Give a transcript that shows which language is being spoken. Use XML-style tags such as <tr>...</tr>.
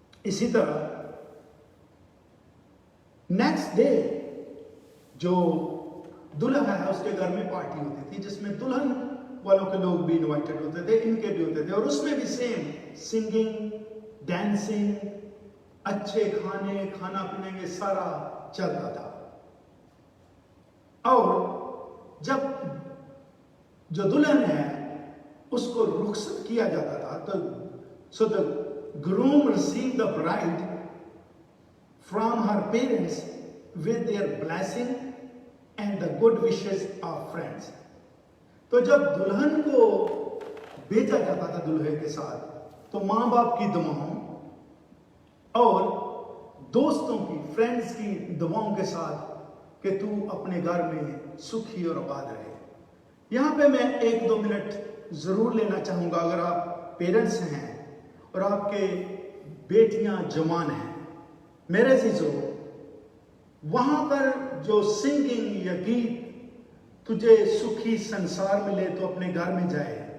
<ur>اسی طرح next day جو دلہا ہے اس کے گھر میں پارٹی ہوتی تھی جس میں دلہن والوں کے لوگ بھی انوائٹڈ ہوتے تھے، ان کے بھی ہوتے تھے، اور اس میں بھی سیم سنگنگ، ڈانسنگ، اچھے کھانے، کھانا پینے یہ سارا چلتا تھا. اور جب جو دلہن ہے اس کو رخصت کیا جاتا تھا تو</ur> <en>so the groom received the bride from her parents with their blessing and the good wishes of friends.</en> <ur>تو جب دلہن کو بھیجا جاتا تھا دلہے کے ساتھ تو ماں باپ کی دعاؤں اور دوستوں کی، فرینڈز کی دعاؤں کے ساتھ کہ تو اپنے گھر میں سکھی اور آباد رہے. یہاں پہ میں 1-2 منٹ ضرور لینا چاہوں گا. اگر آپ پیرنٹس ہیں اور آپ کے بیٹیاں جوان ہیں، میرے عزیزو، وہاں پر جو سنگنگ یا گیت تجھے سکھی سنسار ملے تو اپنے گھر میں جائے.</ur>